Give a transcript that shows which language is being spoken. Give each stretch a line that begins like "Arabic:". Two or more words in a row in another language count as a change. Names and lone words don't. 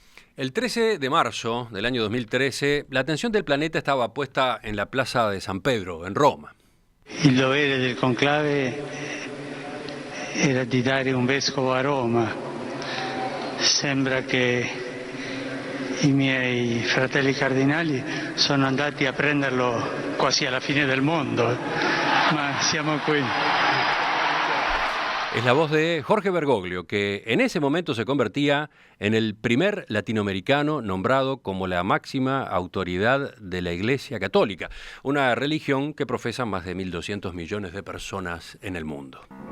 Spanish: El 13 de marzo del año 2013, la atención del planeta estaba puesta en la Plaza de San Pedro, en Roma.
Italian: Il dovere del conclave era di dare un vescovo a Roma. Sembra che i miei fratelli cardinali sono andati a prenderlo quasi alla fine del mondo, ma siamo qui.
Spanish: Es la voz de Jorge Bergoglio, que en ese momento se convertía en el primer latinoamericano nombrado como la máxima autoridad de la Iglesia Católica, una religión que profesan más de 1.200 millones de personas en el mundo.